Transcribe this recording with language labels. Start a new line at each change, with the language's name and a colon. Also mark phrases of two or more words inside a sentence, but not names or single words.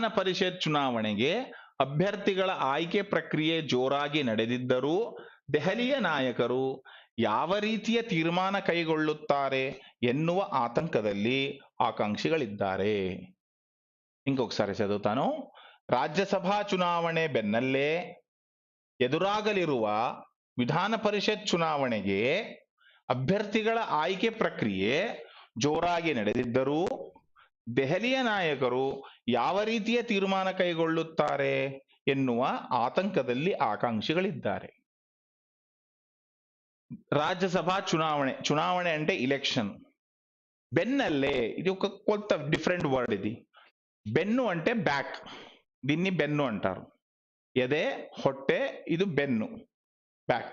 Kannada: ಪರಿಷತ್ ಚುನಾವಣೆಗೆ ಅಭ್ಯರ್ಥಿಗಳ ಆಯ್ಕೆ ಪ್ರಕ್ರಿಯೆ ಜೋರಾಗಿ ನಡೆದಿದ್ದರೂ ದೆಹಲಿಯ ನಾಯಕರು ಯಾವ ರೀತಿಯ ತೀರ್ಮಾನ ಕೈಗೊಳ್ಳುತ್ತಾರೆ ಎನ್ನುವ ಆತಂಕದಲ್ಲಿ ಆಕಾಂಕ್ಷಿಗಳಿದ್ದಾರೆ.
Telugu: ఇంకొకసారి చదువుతాను.
Kannada: ರಾಜ್ಯಸಭಾ ಚುನಾವಣೆ ಬೆನ್ನಲ್ಲೇ ಎದುರಾಗಲಿರುವ ವಿಧಾನ ಪರಿಷತ್ ಚುನಾವಣೆಗೆ ಅಭ್ಯರ್ಥಿಗಳ ಆಯ್ಕೆ ಪ್ರಕ್ರಿಯೆ ಜೋರಾಗಿ ನಡೆದಿದ್ದರೂ ದೆಹಲಿಯ ನಾಯಕರು ಯಾವ ರೀತಿಯ ತೀರ್ಮಾನ ಕೈಗೊಳ್ಳುತ್ತಾರೆ ಎನ್ನುವ ಆತಂಕದಲ್ಲಿ ಆಕಾಂಕ್ಷಿಗಳಿದ್ದಾರೆ.
Telugu: రాజ్యసభ ಚುನಾವಣೆ అంటే ఎలక్షన్. బెన్నల్లే ఇది ఒక కొత్త
English: different word.
Telugu: ఇది బెన్ను అంటే బ్యాక్, దీన్ని బెన్ను అంటారు.
Kannada: ಎದೆ ಹೊಟ್ಟೆ,
Telugu: ఇది బెన్ను, బ్యాక్.